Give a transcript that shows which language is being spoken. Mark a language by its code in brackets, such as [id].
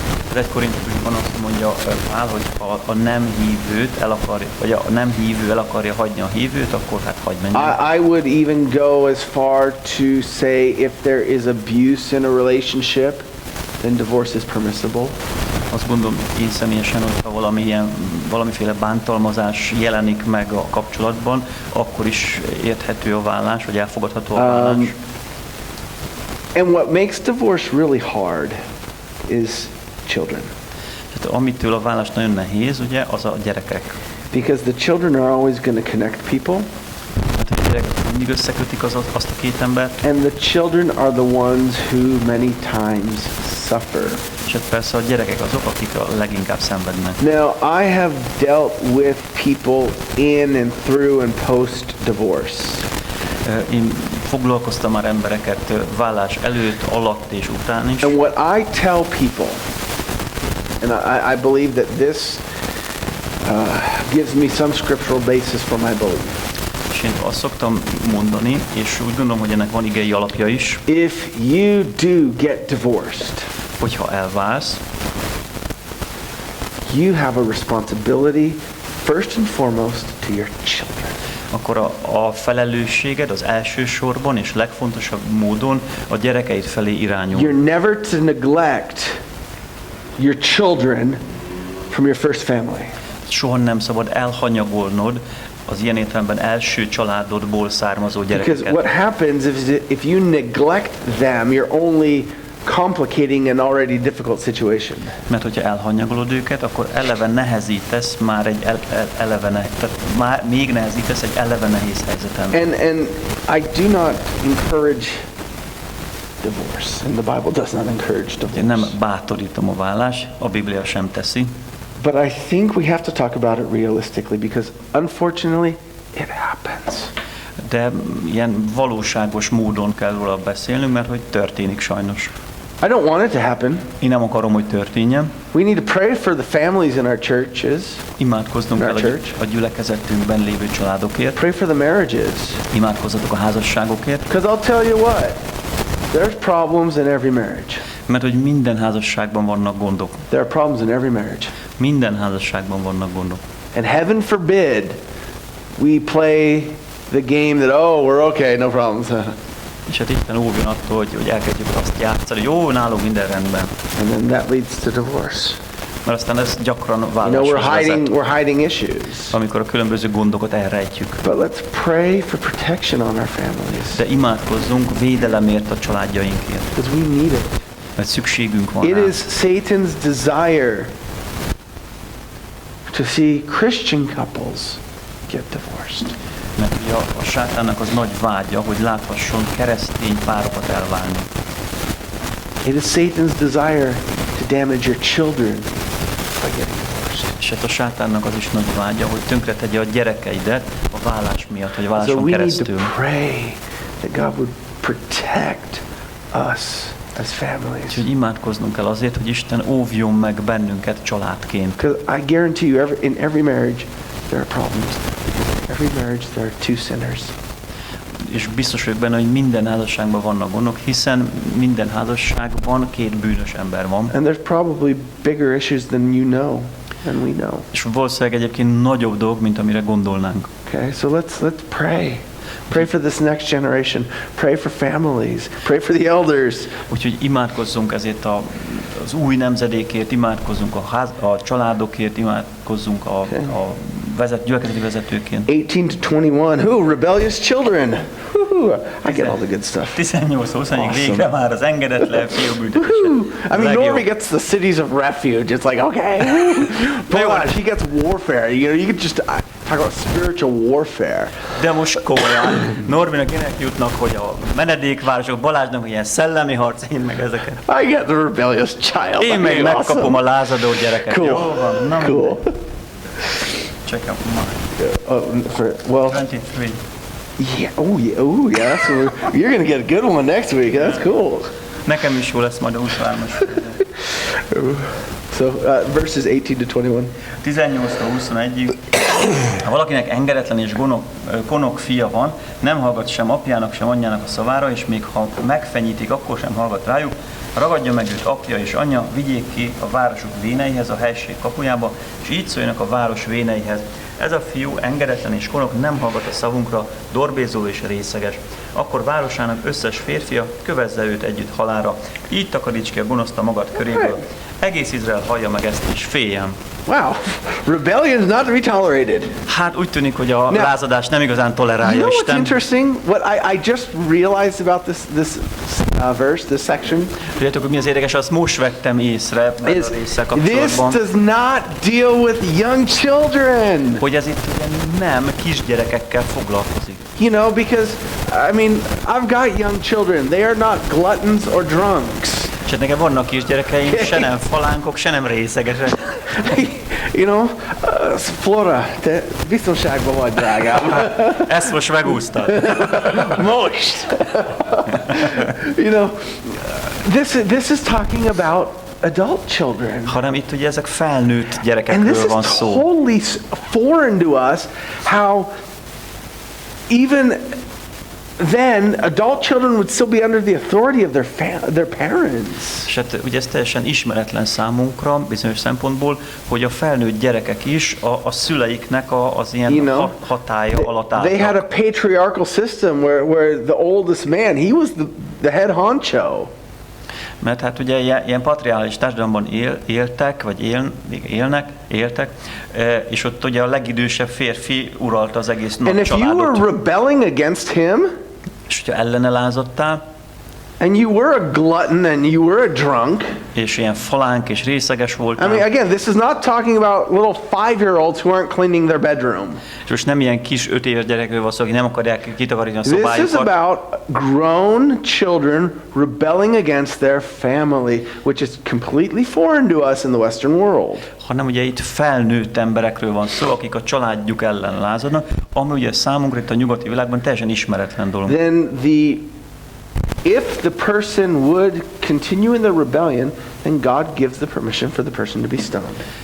[hu] Az 1 Korintusban azt mondja Pál, hogy ha a nem hívőt el akarja, vagy a nem hívő el akarja hagyni a hívőt, akkor hát hagyj menjen. [en] I would even go as far to say if there is abuse in a relationship. then divorce is permissible. [hu] Azt gondolom én személyesen, hogyha valamiféle bántalmazás jelenik meg a kapcsolatban, akkor is érthető a vállás, vagy elfogadható a vállás. [en] And what makes divorce really hard is children. [hu] Tehát amitől a vállás nagyon nehéz, ugye, az a gyerekek. [en] Because the children are always going to connect people. [hu] Tehát a gyerekek mindig összekötik azt a két embert. [en] And the children are the ones who many times suffer. [hu] És hát persze a gyerekek azok, akik a leginkább szenvednek. [en] Now, I have dealt with people in and through and post divorce. [hu] Én foglalkoztam már embereket vállás előtt, alatt és után is. [en] And what I tell people, and I believe that this gives me some scriptural basis for my belief. [hu] És én azt szoktam mondani, és úgy gondolom, hogy ennek van igei alapja is. [en] If you do get divorced, [hu] Hogyha elválsz, [en] you have a responsibility first and foremost to your children. [hu] akkor a felelősséged az elsősorban és legfontosabb módon a gyerekeid felé irányul. [en] You're never to neglect your children from your first family. [hu] Soha nem szabad elhanyagolnod az ilyen értelemben első családodból származó [en] Because what [hu] gyerekeket. [en] happens if you neglect them, you're only complicating an already difficult situation. [hu] Mert hogyha elhanyagolod őket, akkor eleve nehezítesz már egy tehát már még nehezítesz egy eleve nehéz helyzeten. [en] And I do not encourage divorce, and the Bible does not encourage [hu] Én nem [en] divorce. [hu] bátorítom a vállást, a Biblia sem teszi. [en] But I think we have to talk about it realistically because unfortunately it happens. [hu] De ilyen valóságos módon kell róla beszélnünk, mert hogy történik sajnos. [en] I don't want it to happen. [hu] Én nem akarom, hogy történjen. [en] We need to pray for the families in our churches. [hu] Imádkoznunk [en] In our [hu] kell [en] church. [hu] a gyülekezetünkben lévő családokért. [en] Pray for the marriages. [hu] Imádkozzatok a házasságokért. [en] Because I'll tell you what, there's problems in every marriage. [hu] Mert hogy minden házasságban vannak gondok. [en] There are problems in every marriage. [hu] Minden házasságban vannak gondok. [en] And heaven forbid we play the game that, oh, we're okay, no problems. [hu] És hát Isten óvjon attól, hogy elkezdjük azt játszani, hogy jó, nálunk minden rendben. [en] And then that leads to divorce. [hu] Mert aztán ez gyakran [en] You know, [hu] válláshoz vezet, [en] we're hiding issues. [hu] amikor a különböző gondokat elrejtjük. [en] But let's pray for protection on our families. [hu] De imádkozzunk védelemért a családjainkért, [en] Because we need it. [hu] mert szükségünk van [en] It [hu] rá. [en] is Satan's desire to see Christian couples get divorced. [hu] Mert ugye a sátánnak az nagy vágya, hogy láthasson keresztény párokat elválni. [en] It is Satan's desire to damage your children by getting divorced. [hu] És hát a sátánnak az is nagy vágya, hogy tönkretegye a gyerekeidet a vállás miatt, vagy a [en] So [hu] válláson [en] we need to [hu] keresztül. [en] pray that God would protect us as families. [hu] Úgyhogy imádkoznunk kell azért, hogy Isten óvjon meg bennünket családként. [en] Because I guarantee you, in every marriage, there are problems. Every marriage, there are two sinners. [hu] És biztos vagyok benne, hogy minden házasságban vannak gondok, hiszen minden házasságban két bűnös ember van. [en] And there's probably bigger issues than you know, than we know. [hu] És valószínűleg egyébként nagyobb dolog, mint amire gondolnánk. [en] Okay, so let's pray. Pray for this next generation. Pray for families. Pray for the elders. [hu] Úgyhogy imádkozzunk ezért az új nemzedékért, imádkozzunk a családokért, imádkozzunk a gyülekezeti vezetőként. [en] 18 to 21. Who? Rebellious children. Woo-hoo. I get all the good stuff. [hu] 18-20-ig végre [en] Awesome. [hu] már az engedetlen fiúbüntetése. [en] I mean, Normie gets the cities of refuge. It's like, okay. But gosh, he gets warfare. You could just talk about spiritual warfare. [hu] De most komolyan, Norbinak ilyenek jutnak, hogy a menedékvárosok, Balázsnak ilyen szellemi harc, én meg ezeket. [en] I get the rebellious child. [hu] Én meg [en] Okay, [hu] megkapom a lázadó gyereket. [en] Cool. [hu] Jó van, na [en] Cool. Check out mine. Well, 23. yeah. Oh, yeah. Oh, yeah. So you're gonna get a good one next week. That's cool. [hu] Nekem is jó lesz majd a 23-as. [en] So verses 18 to 21. [hu] 18-21-ig. Ha valakinek engedetlen és konok fia van, nem hallgat sem apjának, sem anyjának a szavára, és még ha megfenyítik, akkor sem hallgat rájuk, ragadja meg őt apja és anyja, vigyék ki a városuk véneihez, a helység kapujába, és így szóljanak a város véneihez. Ez a fiú engedetlen és konok, nem hallgat a szavunkra, dorbézó és részeges. Akkor városának összes férfia kövezze őt együtt halálra. Így takaríts ki a gonoszta magad köréből. Egész Izrael hallja meg ezt, és féljen. [en] Wow, rebellion is not to be tolerated. [hu] Hát úgy tűnik, hogy a lázadás nem igazán tolerálja [en] You know what's [hu] Isten. [en] interesting? What I just realized about this verse, this section, [hu] Tudjátok, hogy mi az érdekes, azt most vettem észre ezzel [en] is [hu] a résszel [en] this [hu] kapcsolatban, [en] does not deal with young children. [hu] hogy ez itt ugye nem kisgyerekekkel foglalkozik. [en] You know, because, I mean, I've got young children. They are not gluttons or drunks. [hu] És hát nekem vannak kisgyerekeim, se nem falánkok, se nem részegesek. [en] You know, [hu] Flora, te biztonságban vagy, drágám. Ezt most megúsztad. Most. [en] You know, this is talking about adult children. [hu] Hanem itt ugye ezek felnőtt [en] And this [hu] gyerekekről van [en] is [hu] szó. [en] totally foreign to us, how even then adult children would still be under the authority of their parents. [hu] És hát ugye ez teljesen ismeretlen számunkra bizonyos szempontból, hogy a felnőtt gyerekek is a szüleiknek az ilyen hatálya alatt [en] They had a [hu] álltak. [en] patriarchal system where the oldest man, he was the head honcho. [hu] Mert hát ugye ilyen patriális társadalomban éltek, éltek, és ott ugye a legidősebb férfi uralta az egész nagy [en] And if you were [hu] családot. [en] rebelling against him, [hu] És hogyha ellene lázadtál, [en] and you were a glutton and you were a drunk, [hu] és ilyen falánk és részeges [en] I [hu] voltál, [en] mean, again, this is not talking about little 5-year-olds who aren't cleaning their bedroom. [hu] és most nem ilyen kis 5 éves gyerekről van szó, akik nem akarják kitakarítani a [en] This is [hu] szobájukat, [en] about grown children rebelling against their family, which is completely foreign to us in the Western world. [hu] hanem ugye itt felnőtt emberekről van szó, akik a családjuk ellen lázadnak, ami ugye számunkra itt a nyugati világban teljesen ismeretlen dolog. [en] Then if the person would continue in the rebellion, then God gives the permission for the person to be stoned.